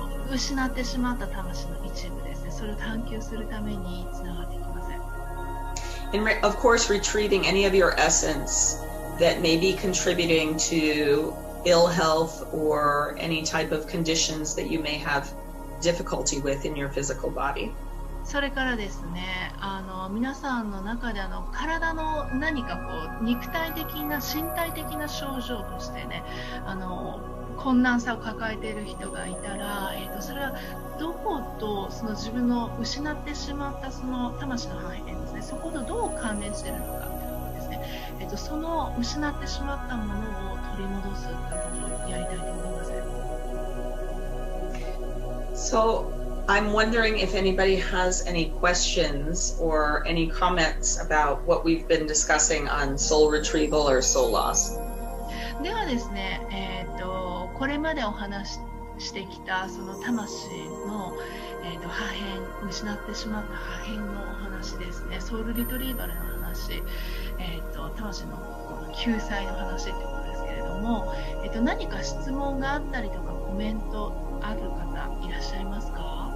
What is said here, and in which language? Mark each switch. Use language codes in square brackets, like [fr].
[ja] 失ってしまった魂の一部ですね、それを探求するためにつながっていきます。 [en] And of course, retrieving any of your essence that may be contributing to ill health or any type of conditions that you may have difficulty with in your physical body. [ja] それからですね、皆さんの中で体の何か肉体的な身体的な症状としてね、困難さを抱えている人がいたら、それはどことその自分の失ってしまったその魂の範囲ですね、そことどう関連しているのかということですね。その失ってしまったものを取り戻すということをやりたいと思います。 [en] So I'm wondering if anybody has any questions or any comments about what we've been discussing on soul retrieval or soul loss. [ja] ではですね、これまでお話ししてきたその魂の、破片、失ってしまった破片のお話ですね、ソウルリトリーバルの話、魂の救済の話ということですけれども、何か質問があったりとかコメントある方いらっしゃいますか